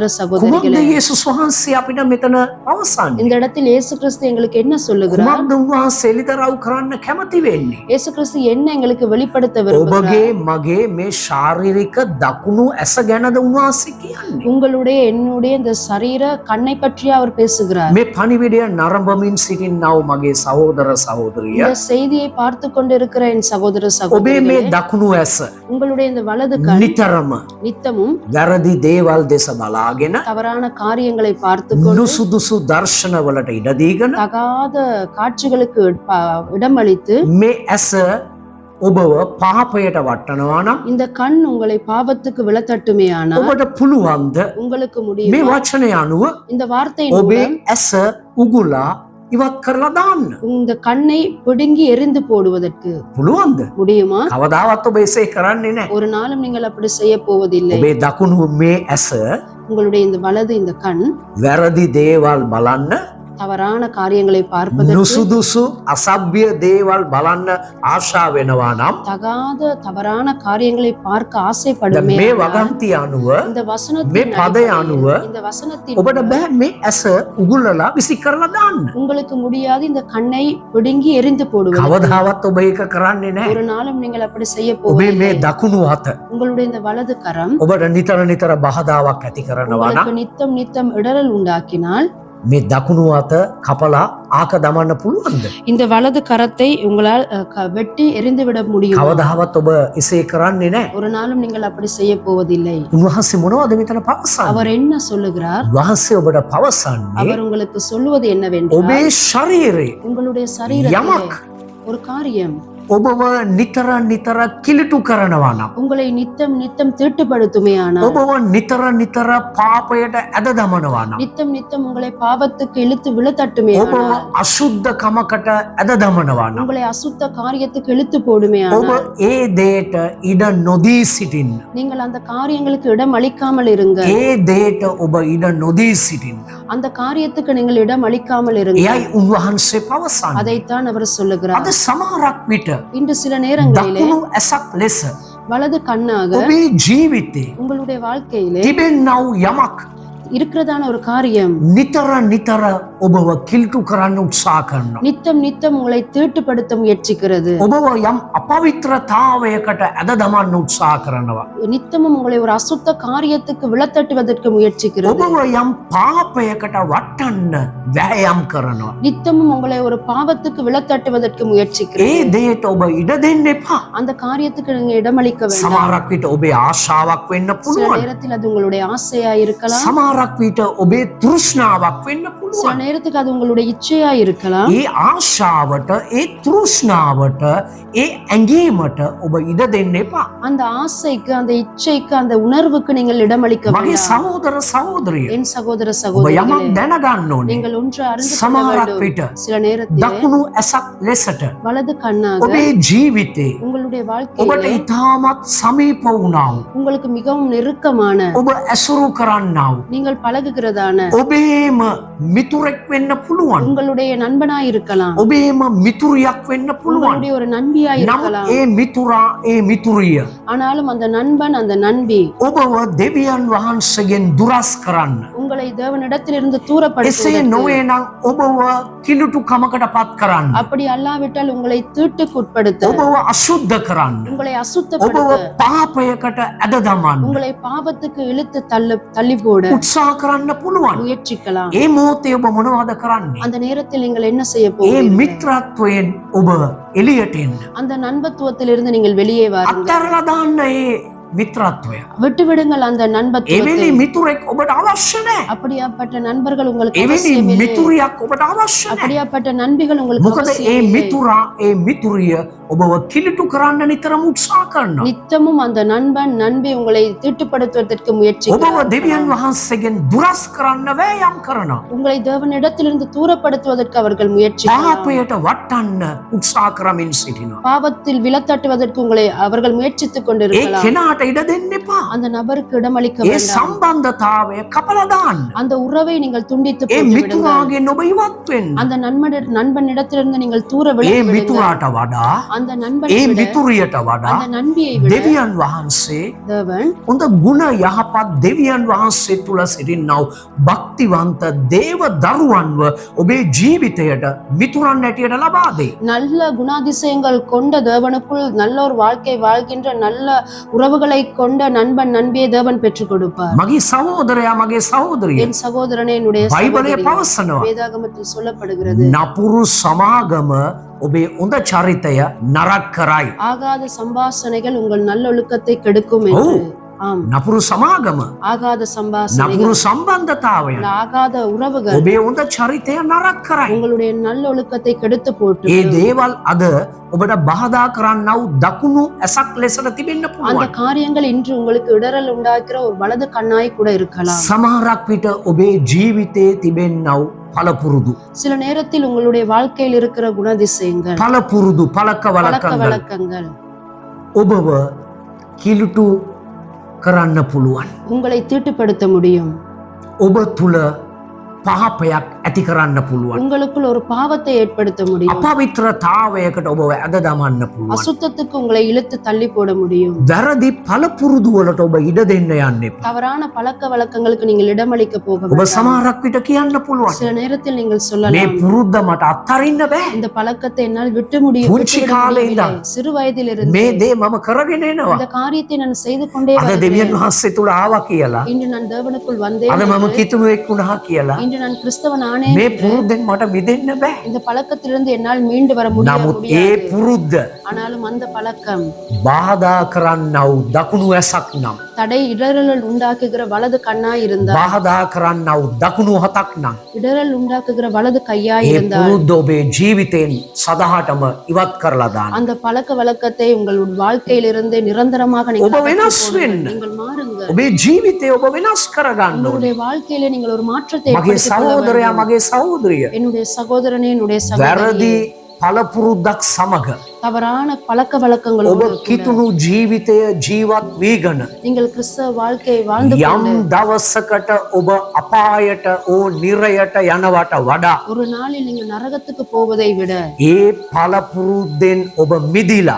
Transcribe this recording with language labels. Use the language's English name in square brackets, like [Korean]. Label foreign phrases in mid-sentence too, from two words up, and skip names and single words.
[Sinhala] කුමක්ද [Tamil] சகோதரிகளே, [Sinhala] යේසුස් වහන්සේ අපිට මෙතන පවසන්නේ? [Tamil] இந்த இடத்தில் இயேசு கிறிஸ்து எங்களுக்கு என்ன சொல்லுகிறார்? [Sinhala] කුමක්ද උන්වහන්සේ එළිදරව් කරන්න කැමති වෙන්නේ? [Tamil] இயேசு கிறிஸ்து என்ன எங்களுக்கு வெளிப்படுத்த விரும்புகிறார்? [Sinhala] ඔබගේ මගේ මේ ශාරීරික දකුණු ඇස ගැනද උන්වහන්සේ කියන්නේ? [Tamil] உங்களுடைய என்னுடைய இந்த சரீர கண்ணை பற்றி அவர் பேசுகிறார். [Sinhala] මේ පණිවිඩය නරඹමින් සිටින්නව මගේ සහෝදර සහෝදරිය, [Tamil] இந்த செய்தியை பார்த்து கொண்டிருக்கிற என் சகோதர [Sinhala] ඔබේ [Tamil] சகோதரிகளே, [Sinhala] මේ දකුණු ඇස [Tamil] உங்களுடைய இந்த வலது கண் [Sinhala] නිතරම [Tamil] நித்தமும் [Sinhala] වැරදි දේවල් දෙස බලාගෙන [Tamil] தவறான காரியங்களை பார்த்து கொண்டு [Sinhala] නුසුදුසු දර්ශනවලට ඉඩ දීගෙන [Tamil] தகாத காட்சிகளுக்கு இடமளித்து [Sinhala] මේ ඇස ඔබව පාපයට වටනවා නම් [Tamil] இந்த கண் உங்களை பாவத்துக்கு விழத்தட்டுமே ஆனால் [Sinhala] ඔබට පුළුවන්ද [Tamil] உங்களுக்கு [Sinhala] මේ [Tamil] முடியும் [Sinhala] වචනය අනුව [Tamil] இந்த வார்த்தை [Sinhala] ඔබේ ඇස උගුලා ඉවත් කරලා දාන්න? [Tamil] இந்த கண்ணை பிடுங்கி எரிந்து போடுவதற்கு [Sinhala] පුළුවන්ද? [Tamil] முடியுமா? [Sinhala] කවදාවත් ඔබ එසේ කරන්නේ නැහැ. [Tamil] ஒரு நாளும் நீங்கள் அப்படி செய்ய போவதில்லை. [Sinhala] ඔබේ දකුණු මේ ඇස [Tamil] உங்களுடைய இந்த வலது இந்த கண் [Sinhala] වැරදි දේවල් බලන්න, [Tamil] தவறான காரியங்களை பார்ப்பதற்கு, [Sinhala] නුසුදුසු අසභ්‍ය දේවල් බලන්න ආශා වෙනවා නම් [Tamil] தகாத தவறான காரியங்களை பார்க்க [Sinhala] දැන් [Tamil] ஆசைப்படுமே [Sinhala] මේ [Tamil] ஆனால், [Sinhala] වගන්තිය අනුව [Tamil] இந்த [Sinhala] මේ [Tamil] வசனத்தின் [Sinhala] පදය [Tamil] அடிப்படையில், [Sinhala] අනුව [Tamil] இந்த வசனத்தின் [Sinhala] ඔබට බෑ මේ ඇස උගුලලා විසි කරලා දාන්න. [Tamil] உங்களுக்கு முடியாது இந்த கண்ணை பிடுங்கி எரிந்து போடுவது. [Sinhala] කවදාවත් ඔබ ඒක කරන්නේ නැහැ. [Tamil] ஒரு நாளும் நீங்கள் அப்படி செய்ய [Sinhala] ඔබේ [Tamil] போவதில்லை. [Sinhala] මේ දකුණු අත [Tamil] உங்களுடைய இந்த வலது கரம் [Sinhala] ඔබට නිතර නිතර බාධාවක් ඇති කරනවා නම් [Tamil] உங்களுக்கு நித்தம் நித்தம் இடரல் உண்டாக்கினால் [Sinhala] මේ දකුණු අත කපලා ආක දමන්න පුළුවන්ද? [Tamil] இந்த வலது கரத்தை உங்களால் வெட்டி எரிந்து விட முடியும். [Sinhala] කවදාවත් ඔබ එසේ කරන්නේ නැහැ. [Tamil] ஒரு நாளும் நீங்கள் அப்படி செய்ய போவதில்லை. [Sinhala] උන්වහන්සේ මොනවද මෙතන පවසන්නේ? [Tamil] அவர் என்ன சொல்லுகிறார்? [Sinhala] උන්වහන්සේ ඔබට පවසන්නේ [Tamil] அவர் உங்களுக்கு சொல்லுவது என்னவென்றால், [Sinhala] ඔබේ ශරීරයේ [Tamil] உங்களுடைய சரீரத்திலே [Sinhala] යමක් [Tamil] ஒரு காரியம் [Sinhala] ඔබව නිතර නිතර කිලිටු කරනවා නම්, [Tamil] உங்களை நித்தம் நித்தம் தீட்டுப்படுத்துமே ஆனால், [Sinhala] ඔබව නිතර නිතර පාපයට ඇද දමනවා නම්, [Tamil] நித்தம் நித்தம் உங்களை பாவத்துக்கு இழுத்து விழத்தட்டுமே [Sinhala] ඔබව [Tamil] ஆனால், [Sinhala] අශුද්ධකමකට ඇද දමනවා නම්, [Tamil] உங்களை அசுத்த காரியத்துக்கு இழுத்து போடுமே [Sinhala] ඔබ [Tamil] ஆனால், [Sinhala] ඒ දේට ඉඩ නොදී සිටින්න. [Tamil] நீங்கள் அந்த காரியங்களுக்கு இடம் அளிக்காமல் இருங்க. [Sinhala] ඒ දේට ඔබ ඉඩ නොදී සිටින්න. [Tamil] அந்த காரியத்துக்கு நீங்கள் இடம் அளிக்காமல் இருங்க. [Sinhala] එයයි උන්වහන්සේ පවසන්නේ. [Tamil] அதைத்தான் அவர் சொல்லுகிறார். [Sinhala] අද සමහරක් විට [Tamil] இன்று சில நேரங்களிலே [Sinhala] දකුණු ඇසක් ලෙස [Tamil] வலது கண்ணாக [Sinhala] ඔබේ ජීවිතේ [Tamil] உங்களுடைய வாழ்க்கையிலே [Sinhala] තිබෙන්නව් යමක් [Tamil] இருக்கிறதான ஒரு காரியம் [Sinhala] නිතර නිතර ඔබව කිල්ටු කරන්න උත්සාහ කරනවා. [Tamil] நித்தம் நித்தம் உங்களை தீட்டுப்படுத்த முயற்சிக்கிறது. [Sinhala] ඔබව යම් අපවිත්‍රතාවයකට ඇද දමන්න උත්සාහ කරනවා. [Tamil] நித்தமும் உங்களை ஒரு அசுத்த காரியத்துக்கு விழத்தட்டுவதற்கு முயற்சிக்கிறது. [Sinhala] ඔබව යම් පාපයකට වටන්න වෑයම් කරනවා. [Tamil] நித்தமும் உங்களை ஒரு பாவத்துக்கு விழத்தட்டுவதற்கு [Sinhala] ඒ [Tamil] முயற்சிக்கிறது. [Sinhala] දේට ඔබ ඉඩ දෙන්න එපා. [Tamil] அந்த காரியத்துக்கு நீங்க இடமளிக்க வேண்டாம். [Sinhala] සමහරක් විට ඔබේ ආශාවක් වෙන්න [Tamil] சில [Sinhala] පුළුවන්. [Tamil] நேரத்தில் அது உங்களுடைய ஆசையா இருக்கலாம். [Sinhala] සමහරක් විට ඔබේ තෘෂ්ණාවක් වෙන්න [Tamil] சில [Sinhala] පුළුවන්. [Tamil] நேரத்துக்கு அது உங்களுடைய இச்சையா இருக்கலாம். [Sinhala] ඒ ආශාවට, ඒ තෘෂ්ණාවට, ඒ ඇඟීමට ඔබ ඉඩ දෙන්න එපා. [Tamil] அந்த ஆசைக்கு, அந்த இச்சைக்கு, அந்த உணர்வுக்கு நீங்கள் இடமளிக்க [Sinhala] මගේ [Tamil] வேண்டாம். [Sinhala] සහෝදර සහෝදරිය, [Tamil] என் சகோதர [Sinhala] ඔබ [Tamil] சகோதரிகளே, [Sinhala] යමක් දැනගන්න ඕනේ. [Tamil] நீங்கள் ஒன்று அறிந்து கொள்ள [Sinhala] සමහරක් [Tamil] வேண்டும். [Sinhala] විට [Tamil] சில நேரத்தில் [Sinhala] දකුණු ඇසක් ලෙසට [Tamil] வலது கண்ணாக [Sinhala] ඔබේ ජීවිතේ [Tamil] உங்களுடைய [Sinhala] ඔබට [Tamil] வாழ்க்கையிலே [Sinhala] ඉතාමත් සමීප වුණාව, [Tamil] உங்களுக்கு மிகவும் நெருக்கமான, [Sinhala] ඔබ ඇසුරු කරන්නව, [Tamil] நீங்கள் பழகுகிறதான [Sinhala] ඔබේම මිතුරෙක් වෙන්න පුළුවන්, [Tamil] உங்களுடைய நண்பனாய் இருக்கலாம், [Sinhala] ඔබේම මිතුරියක් වෙන්න පුළුවන්. [Tamil] உங்களுடைய ஒரு நண்பியாய் [Sinhala] නමුත් [Tamil] இருக்கலாம். [Sinhala] ඒ මිතුරා, ඒ මිතුරිය [Tamil] ஆனாலும் அந்த நண்பன், அந்த நண்பி [Sinhala] ඔබව දෙවියන් වහන්සේගෙන් දුරස් කරන්න, [Tamil] உங்களை தேவனிடத்திலிருந்து [Sinhala] එසේ [Tamil] தூரப்படுத்துவதற்கு, [Sinhala] නොවේ නම් ඔබව කිලුටු කමකට පත් කරන්න, [Tamil] அப்படி அல்லாவிட்டால் உங்களை தீட்டுக்குட்படுத்த, [Sinhala] ඔබව අශුද්ධ කරන්න, [Tamil] உங்களை [Sinhala] ඔබව [Tamil] அசுத்தப்படுத்த, [Sinhala] පාපයකට ඇද දමන්න [Tamil] உங்களை பாவத்துக்கு இழுத்து தள்ளி போட [Sinhala] උත්සාහ කරන්න පුළුවන්. [Tamil] முயற்சிக்கலாம். [Sinhala] ඒ මොහොතේ ඔබ මොනවද කරන්නේ? [Tamil] அந்த நேரத்தில் நீங்கள் என்ன செய்ய [Sinhala] ඒ [Tamil] போகிறீர்கள்? [Sinhala] මිත්‍රත්වයෙන් ඔබ එළියට එන්න. [Tamil] அந்த நண்பத்துவத்திலிருந்து நீங்கள் வெளியே வாருங்கள். [Sinhala] අත්හැරලා දාන්න ඒ මිත්‍රත්වය. [Tamil] விட்டு விடுங்கள் அந்த நண்பத்துவத்தை. [Sinhala] එවැනි මිතුරෙක් ඔබට අවශ්‍ය නැහැ. [Tamil] அப்படியாப்பட்ட நண்பர்கள் உங்களுக்கு [Sinhala] එවැනි [Tamil] அவசியம் இல்லை. [Sinhala] මිතුරියක් ඔබට අවශ්‍ය නැහැ. [Tamil] அப்படியாப்பட்ட நண்பிகள் உங்களுக்கு [Sinhala] මොකද ඒ [Tamil] அவசியம் இல்லை. [Sinhala] මිතුරා, ඒ මිතුරිය ඔබව කිලිටු කරන්න නිතරම උත්සාහ කරනවා. [Tamil] நித்தமும் அந்த நண்பன் நண்பி உங்களை தீட்டுப்படுத்துவதற்கு முயற்சி, [Sinhala] ඔබව දෙවියන් වහන්සේගෙන් දුරස් කරන්න වෑයම් කරනවා. [Tamil] உங்களை தேவனிடத்திலிருந்து தூரப்படுத்துவதற்கு அவர்கள் முயற்சி, [Sinhala] පාපයට වටන්න උත්සාහ කරමින් සිටිනවා. [Tamil] பாவத்தில் விழத்தட்டுவதற்கு உங்களை அவர்கள் முயற்சித்துக் [Sinhala] ඒ [Tamil] கொண்டிருக்கலாம். [Sinhala] කෙනාට කෙනාට ඉඩ දෙන්න එපා. [Tamil] அந்த நபருக்கு இடமளிக்க [Sinhala] ඒ [Tamil] வேண்டாம். [Sinhala] සම්බන්ධතාවය කපලා දාන්න. [Tamil] அந்த உறவை நீங்கள் துண்டித்து [Sinhala] ඒ [Tamil] போட்டு விடுங்கள். [Sinhala] මිතුරාගෙන් ඔබ ඉවත් වෙන්න. [Tamil] அந்த நண்பனிடத்திலிருந்து நீங்கள் தூர [Sinhala] ඒ [Tamil] விலகி விடுங்கள். [Sinhala] මිතුරාට වඩා [Tamil] அந்த நண்பனை [Sinhala] ඒ [Tamil] விட, [Sinhala] මිතුරියට වඩා [Tamil] அந்த நண்பியை விட [Sinhala] දෙවියන් වහන්සේ [Tamil] தேவன் [Sinhala] හොඳ ගුණ යහපත් දෙවියන් වහන්සේ තුල සිටින්නව භක්තිවන්ත දේව දරුවන්ව ඔබේ ජීවිතයට මිතුරන් ඇටියට ලබා දෙයි. [Tamil] நல்ல குணாதிசயங்கள் கொண்ட தேவனுக்குள் நல்ல ஒரு வாழ்க்கை வாழ்கின்ற நல்ல உறவுகளை கொண்ட நண்பன் நண்பியை தேவன் பெற்றுக் கொடுப்பார். [Sinhala] මගේ සහෝදරයා මගේ සහෝදරිය [Tamil] என் சகோதரனே, என்னுடைய [Sinhala] බයිබලයේ [Tamil] சகோதரி, [Sinhala] පවසනවා [Tamil] வேதாகமத்தில் சொல்லப்படுகிறது, [Sinhala] නපුරු සමාගම ඔබේ හොඳ චරිතය නරක කරයි. [Tamil] ஆகாத சம்பாஷணைகள் உங்கள் நல்லொழுக்கத்தை கெடுக்கும் என்று. ஆம், [Sinhala] නපුරු සමාගම [Tamil] ஆகாத சம்பாஷணைகள், [Sinhala] නපුරු සම්බන්ධතාවය [Tamil] ஆகாத உறவுகள் [Sinhala] ඔබේ හොඳ චරිතය නරක කරයි. [Tamil] உங்களுடைய நல்லொழுக்கத்தை கெடுத்து போட்டு [Sinhala] ඒ දේවල් අද ඔබට බාධා කරන්නව දකුණු ඇසක් ලෙසට තිබෙන්න [Tamil] அந்த [Sinhala] පුළුවන්. [Tamil] காரியங்கள் இன்று உங்களுக்கு இடரல் உண்டாக்குற ஒரு வலது கண்ணாய் கூட இருக்கலாம். [Sinhala] සමහරක් විට ඔබේ ජීවිතයේ තිබෙන්නව පළපුරුදු [Tamil] சில நேரத்தில் உங்களுடைய வாழ்க்கையில் இருக்கிற குணதிசயங்கள், [Sinhala] පළපුරුදු [Tamil] பழக்க පළකවලකங்கள் வழக்கங்கள் [Sinhala] ඔබව කිලුටු කරන්න පුළුවන්. [Tamil] உங்களை தீட்டுப்படுத்த முடியும். [Sinhala] ඔබ තුල පාපයක් ඇති කරන්න පුළුවන්. [Tamil] உங்களுக்குள் ஒரு பாவத்தை ஏற்படுத்த முடியும். [Sinhala] අපවිත්‍රතාවයකට ඔබව ඇද දමන්න පුළුවන්. [Tamil] அசுத்தத்துக்கு உங்களை இழுத்து தள்ளி போட முடியும். [Sinhala] වැරදි පළපුරුදු වලට ඔබ ඉඩ දෙන්න යන්න එපා. [Tamil] தவறான பழக்க வழக்கங்களுக்கு நீங்கள் இடமளிக்க போக [Sinhala] ඔබ [Tamil] வேண்டாம். [Sinhala] සමහරක් විට කියන්න පුළුවන් [Tamil] சில நேரத்தில் நீங்கள் [Sinhala] මේ [Tamil] சொல்லலாம், [Sinhala] පුරුද්ද මට අත්හරින්න බෑ. [Tamil] இந்த பழக்கத்தை என்னால் விட்டு முடியும். [Sinhala] පුංචි කාලේ ඉඳන් [Tamil] சிறு வயதிலிருந்து [Sinhala] මේ දේ මම කරගෙන එනවා. [Tamil] இந்த காரியத்தை நான் செய்து கொண்டே [Sinhala] අද [Tamil] வருகிறேன். [Sinhala] දෙවියන් වහන්සේ තුල ආවා කියලා. [Tamil] இன்று நான் தேவனுக்குள் வந்தேன் [Sinhala] අද මම [Tamil] என்று, [Sinhala] කිතුණුවෙක් වුණා කියලා. [Tamil] இன்று நான் கிறிஸ்தவன் ஆனேன் [Sinhala] මේ [Tamil] என்று, [Sinhala] පුරුද්දෙන් මට මිදෙන්න බෑ. [Tamil] இந்த பழக்கத்திலிருந்து என்னால் மீண்டு வர [Sinhala] නමුත් ඒ [Tamil] முடியாது. [Sinhala] පුරුද්ද [Tamil] ஆனாலும் அந்த பழக்கம் [Sinhala] බාධා කරන්නව දකුණු ඇසක් නම් [Tamil] தடை இடரல் உண்டாக்குகிற வலது கண்ணாய் இருந்தால், [Sinhala] බාධා කරන්නව දකුණු හතක් නම් [Tamil] இடரல் உண்டாக்குகிற வலது கையாய் [Sinhala] ඒ [Tamil] இருந்தால், [Sinhala] පුරුද්ද ඔබේ ජීවිතයෙන් සදහටම ඉවත් කරලා දාන්න. [Tamil] அந்த பழக்க வழக்கத்தை உங்கள் வாழ்க்கையிலிருந்து நிரந்தரமாக நீங்கள் [Sinhala] ඔබ [Tamil] அகற்றிப் [Sinhala] වෙනස් [Tamil] போடுங்கள். [Sinhala] වෙන්න. [Tamil] நீங்கள் மாறுங்க. [Sinhala] ඔබේ ජීවිතය ඔබ වෙනස් කරගන්න ඕනේ. [Tamil] உங்களுடைய வாழ்க்கையில நீங்கள் ஒரு மாற்றத்தை [Sinhala] මගේ [Tamil] ஏற்படுத்திக் கொள்ள [Sinhala] සහෝදරයා [Tamil] வேண்டும். [Sinhala] මගේ සහෝදරිය [Tamil] என்னுடைய சகோதரனே, என்னுடைய [Sinhala] වැරදි [Tamil] சகோதரி, [Sinhala] පළපුරුද්දක් සමග [Tamil] தவறான பழக்க [Sinhala] ඔබ [Tamil] வழக்கங்களோடு கூட [Sinhala] කිතුණු ජීවිතය ජීවත් වීගන [Tamil] நீங்கள் கிறிஸ்தவ வாழ்க்கையை வாழ்ந்து [Sinhala] යම් [Tamil] கொண்டு [Sinhala] දවසකට ඔබ අපායට ඕ නිරයට යනවට වඩා [Tamil] ஒரு நாளில் நீங்கள் நரகத்துக்கு போவதை விட [Sinhala] ඒ පළපුරුද්දෙන් ඔබ මිදිලා